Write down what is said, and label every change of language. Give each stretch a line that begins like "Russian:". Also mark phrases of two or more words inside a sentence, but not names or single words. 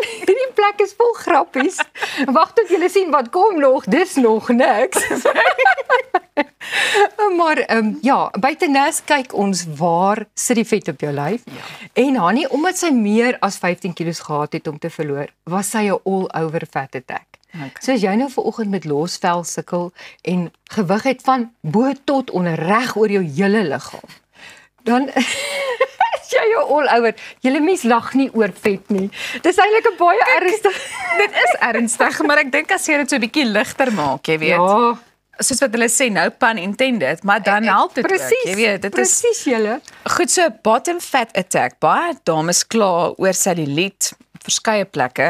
Afrikaans: Hierdie plek is vol grappies. Wag tot julle sien wat kom nog. Dis nog niks. Maar ja, by Tenace kyk ons waar sit die vet op jou lyf. En Hannie, omdat sy meer as 15 kilos gehad het om te verloor, was sy 'n
English: all-over fat attack.
Afrikaans: Okay. So as jy nou vanoggend met losvel sukkel en gewig het van bo tot onder reg oor jou hele liggaam, dan is jy all-over. Julle mens lag nie oor vet nie. Dis eintlik 'n baie ernstig. Dit is ernstig, maar ek dink as jy dit so 'n bietjie ligter maak, jy weet. Ja. Soos wat hulle sê,
English: no pun intended,
Afrikaans: maar dan help dit ook, jy weet. Dit presies julle. Goed, so
English: bottom fat attack.
Afrikaans: Baie dames kla oor selluliet, verskeie plekke.